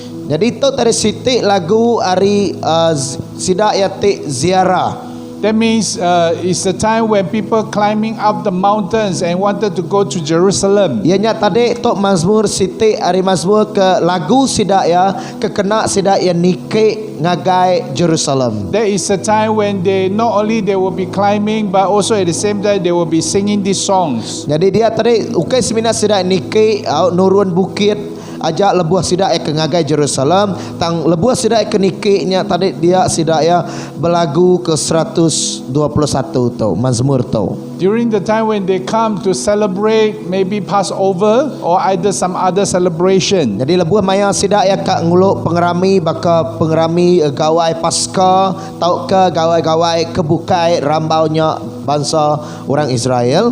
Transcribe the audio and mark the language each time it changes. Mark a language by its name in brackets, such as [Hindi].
[Iban] jadi tu dari sitik lagu ari sidak yati ziarah. [English] That means it's the time when people climbing up the mountains and wanted to go to Jerusalem. [Iban] Ianya tadi tu Mazmur sitik ari Mazmur ke lagu sidak ya ke kena sidak ya nike ngagai Jerusalem. [English] That is the time when they not only they will be climbing, but also at the same time they will be singing these songs. [Iban] Jadi dia tadi ukai semina sidak nike nurun bukit ajak lebuah sidak ke ngagai Jerusalem tang lebuah sidak ke nikiknya tadi dia sidak ya berlagu ke 121 tu Mazmur tu. [English] During the time when they come to celebrate maybe Passover or either some other celebration, [Iban] Jadi lebuah maya sidak ya kak nguluk pengerami baka pengerami gawai Paskah tau ke gawai-gawai kebukai rambaunya bangsa orang Israel.